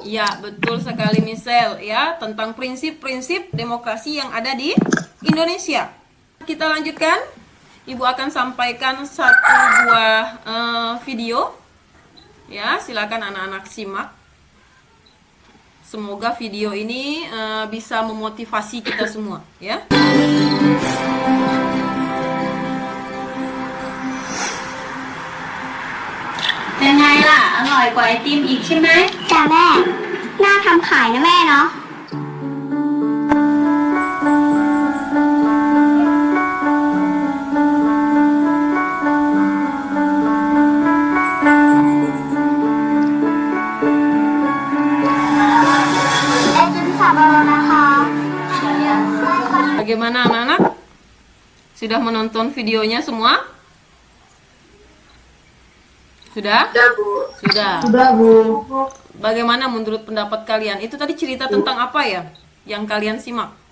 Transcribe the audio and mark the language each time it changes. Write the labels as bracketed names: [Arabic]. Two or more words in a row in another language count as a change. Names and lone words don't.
[Indonesian] Ya, betul sekali Michelle ya, tentang prinsip-prinsip demokrasi yang ada di Indonesia. Kita lanjutkan. Ibu akan sampaikan satu buah video. Ya, silakan anak-anak simak. Semoga video ini bisa memotivasi kita semua, ya. [Thai] เป็นไงล่ะ อร่อยกว่าไอติมอีกใช่ไหม จ้าแม่ น่าทำขายนะแม่เนาะ ไอติมสับปะรดนะคะ [Indonesian] Bagaimana anak-anak? Sudah menonton videonya semua? Sudah? Sudah, Bu. Sudah. Sudah, Bu. Bagaimana menurut pendapat kalian? Itu tadi cerita tentang apa ya? Yang kalian simak?